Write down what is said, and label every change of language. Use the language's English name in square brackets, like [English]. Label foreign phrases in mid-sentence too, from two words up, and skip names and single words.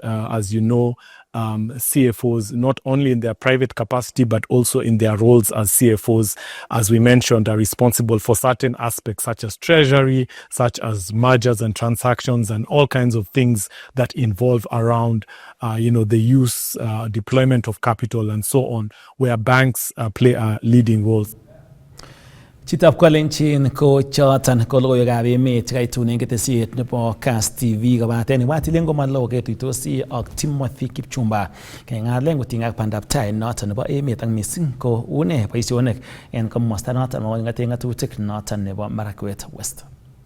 [English] As you know, CFOs, not only in their private capacity, but also in their roles as CFOs, as we mentioned, are responsible for certain aspects such as treasury, such as mergers and transactions, and all kinds of things that involve around, the use, deployment of capital and so on, where banks play a leading role. [Kalenjin] Chitab Kalenjin ko choton ko logoiwekab emet chekaitun en ketesiet nebo KASS TV kobaten ibwatilen komalo ketuitosi ak Timothy Kipchumba keng'alen kotinygei ak Pandaptai noton nebo emet ak missing ko une boisionik en komosta noton nebo ng'atutik noton nebo Marakwet West.